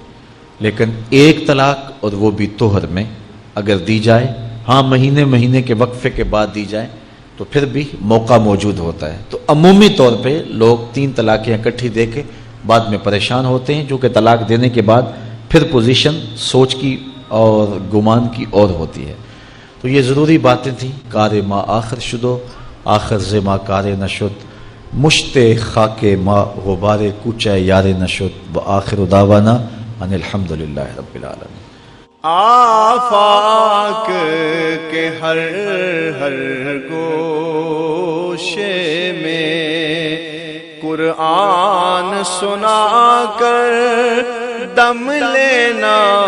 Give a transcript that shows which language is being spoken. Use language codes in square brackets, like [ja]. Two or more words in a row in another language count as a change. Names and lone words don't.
[ur] لیکن 1 طلاق، اور وہ بھی طہر میں اگر دی جائے، ہاں مہینے کے وقفے کے بعد دی جائے، تو پھر بھی موقع موجود ہوتا ہے۔ تو عمومی طور پہ لوگ 3 طلاقیں اکٹھی دے کے بعد میں پریشان ہوتے ہیں، جو کہ طلاق دینے کے بعد پھر پوزیشن سوچ کی اور گمان کی اور ہوتی ہے۔ تو یہ ضروری باتیں تھیں۔ [fa] کار ما آخر شدو، آخر ز ما کار نشد، مشت خاک ما غبار کوچہ یار نشد، [ar] و آخر دعوانا ان الحمدللہ رب العالمین۔ [ur] آفاق کے ہر گوشے میں قرآن سنا کر دم لینا،